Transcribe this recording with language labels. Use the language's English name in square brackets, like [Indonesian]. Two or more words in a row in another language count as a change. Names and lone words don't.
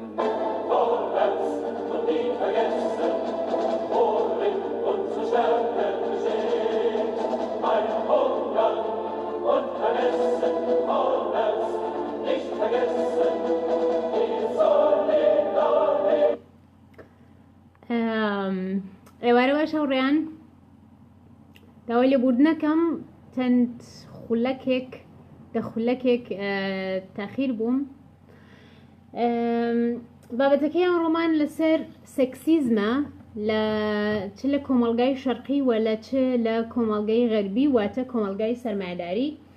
[German] Vorwärts und nie vergessen, worin unsere Stärke besteht. Ein Hunger und vergessen, vorwärts, nicht vergessen, die Solidarität. [Central Kurdish] ئێوارە باش هەوڕێیان داوای لێبوردنەکەم چەند خولەکێک تاخیر بووم. بابەتەکەی ئەم ڕۆمان لەسەر سێکسیزمە چ لە کۆمەڵگای شەرقی و لە چ لە کۆمەڵگای غەربی واتە کۆمەڵگای سەرمایه‌داری.